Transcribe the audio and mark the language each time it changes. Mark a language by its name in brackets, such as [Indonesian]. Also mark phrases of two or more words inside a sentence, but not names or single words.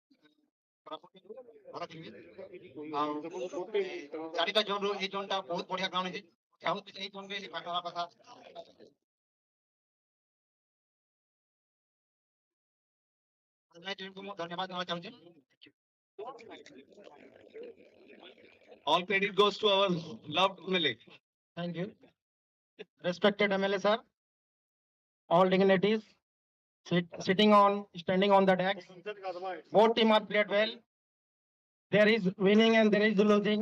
[Odia] ଭଲ ଖେଳିବେ ଆଉ ଚାରିଟା ଜୋନ୍ରୁ ଏଇ ଜୋନ୍ଟା ବହୁତ ବଢିଆ ଗ୍ରାଉଣ୍ଡ ହେଇଛି ଚାହୁଁଛି ଏଇ ଜୋନ୍ରେ ପାଠ ହବା କଥା ଟିମ୍କୁ ମୁଁ ଧନ୍ୟବାଦ ଦେବାକୁ ଚାହୁଁଛି [English] All credit goes to our loved MLA. Thank you. Respected MLA sir, all dignitaries standing on the decks. Both teams are played well. There is winning and there is losing.